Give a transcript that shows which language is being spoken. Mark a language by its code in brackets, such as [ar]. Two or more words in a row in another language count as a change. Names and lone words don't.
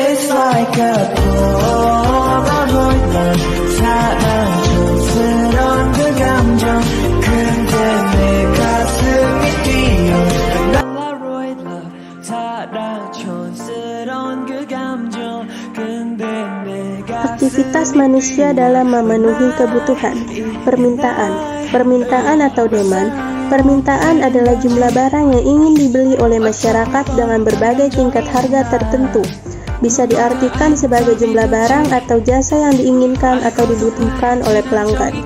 [en] like a Polaroid love [ko] 사랑 촌스러운 그 감정 근데 내 가슴이 뛰어 [en] Polaroid love [ko] 사랑 촌스러운 그 감정 근데 내 [id] Aktivitas manusia dalam memenuhi kebutuhan. Permintaan atau demand. Permintaan adalah jumlah barang yang ingin dibeli oleh masyarakat dengan berbagai tingkat harga tertentu. Bisa diartikan sebagai jumlah barang atau jasa yang diinginkan atau dibutuhkan oleh pelanggan.